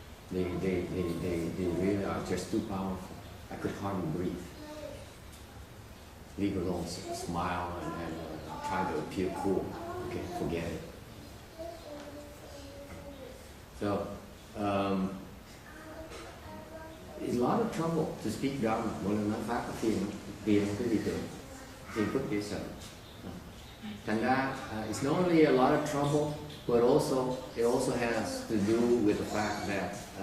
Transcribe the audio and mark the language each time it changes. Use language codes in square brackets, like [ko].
[en] They really are just too powerful. I could hardly breathe. Leave alone, smile and try to appear cool. Okay, forget it. So, it's a lot of trouble to speak Dharma. [vi] Mỗi lần nói pháp có phiền cái gì tưởng, phiền phức dễ sợ. Thành ra, [en] it's not only a lot of trouble, but it also has to do with the fact that